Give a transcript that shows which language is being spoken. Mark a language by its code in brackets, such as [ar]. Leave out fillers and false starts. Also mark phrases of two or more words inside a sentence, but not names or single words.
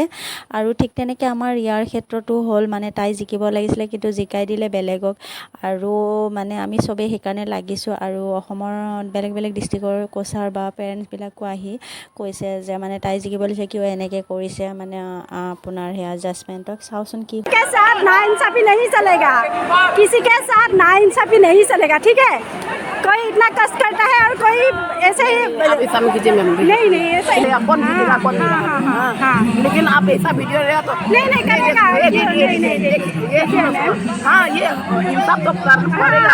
[as] আৰু ঠিক তেনেকৈ আমাৰ ইয়াৰ ক্ষেত্ৰতো হ'ল, মানে তাই জিকিব লাগিছিলে কিন্তু জিকাই দিলে বেলেগক। আৰু মানে আমি চবেই সেইকাৰণে লাগিছোঁ। আৰু অসমৰ বেলেগ বেলেগ ডিষ্ট্ৰিক্টৰ কোচাৰ বা পেৰেণ্টছবিলাকো আহি কৈছে যে মানে তাই জিকিব লাগিছে, কিয় এনেকৈ কৰিছে, মানে আপোনাৰ সেয়া জাজমেণ্টক চাওচোন কি। [hi] के साथ नाइंसाफी नहीं चलेगा, किसी के साथ नाइंसाफी नहीं चलेगा, ठीक है। कोई इतना कष्ट करता है और कोई ऐसे ही नहीं ऐसा ही लेकिन आप ऐसा वीडियो रहे तो नहीं करेगा। हाँ ये इंसाफ तो करना पड़ेगा।